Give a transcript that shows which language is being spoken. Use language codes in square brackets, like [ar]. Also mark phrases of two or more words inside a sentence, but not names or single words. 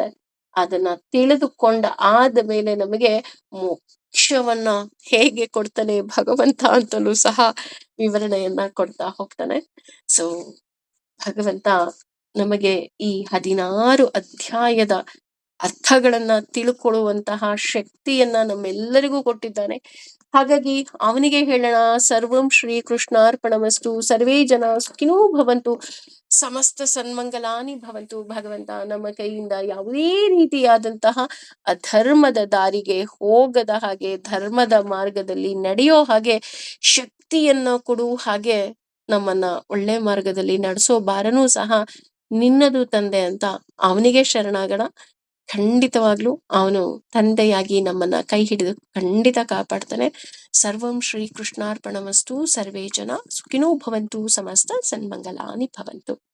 [kn] ಅದನ್ನ ತಿಳಿದುಕೊಂಡ ಆದ ಮೇಲೆ ನಮಗೆ ಮೋಕ್ಷವನ್ನ ಹೇಗೆ ಕೊಡ್ತಾನೆ ಭಗವಂತ ಅಂತಲೂ ಸಹ ವಿವರಣೆಯನ್ನ ಕೊಡ್ತಾ ಹೋಗ್ತಾನೆ. ಸೊ ಭಗವಂತ ನಮಗೆ ಈ 16 ಅಧ್ಯಾಯದ ಅರ್ಥಗಳನ್ನ ತಿಳ್ಕೊಳ್ಳುವಂತಹ ಶಕ್ತಿಯನ್ನ ನಮ್ಮೆಲ್ಲರಿಗೂ ಕೊಟ್ಟಿದ್ದಾನೆ. ಹಾಗಾಗಿ ಅವನಿಗೆ ಹೇಳೋಣ, [sa] ಸರ್ವಂ ಶ್ರೀ ಕೃಷ್ಣಾರ್ಪಣಮಸ್ತು, ಸರ್ವೇ ಜನ ಸುಖಿನೋ ಭವಂತು, ಸಮಸ್ತ ಸನ್ಮಂಗಲಾನಿ ಭವಂತು. [kn] ಭಗವಂತ ನಮ್ಮ ಕೈಯಿಂದ ಯಾವುದೇ ರೀತಿಯಾದಂತಹ ಅಧರ್ಮದ ದಾರಿಗೆ ಹೋಗದ ಹಾಗೆ, ಧರ್ಮದ ಮಾರ್ಗದಲ್ಲಿ ನಡೆಯೋ ಹಾಗೆ ಶಕ್ತಿಯನ್ನ ಕೊಡು. ಹಾಗೆ ನಮ್ಮನ್ನ ಒಳ್ಳೆ ಮಾರ್ಗದಲ್ಲಿ ನಡೆಸೋ ಬಾರನೂ ಸಹ ನಿನ್ನದು ತಂದೆ ಅಂತ ಅವನಿಗೆ ಶರಣಾಗೋಣ. ಖಂಡಿತವಾಗ್ಲೂ ಅವನು ತಂದೆಯಾಗಿ ನಮ್ಮನ್ನ ಕೈ ಹಿಡಿದು ಖಂಡಿತ ಕಾಪಾಡ್ತಾನೆ. [sa] ಸರ್ವಂ ಶ್ರೀ ಕೃಷ್ಣಾರ್ಪಣಮಸ್ತು, ಸರ್ವೇ ಜನ ಸುಖಿನೋ ಭವಂತು, ಸಮಸ್ತ ಸನ್ಮಂಗಲಾನಿ ಭವಂತು.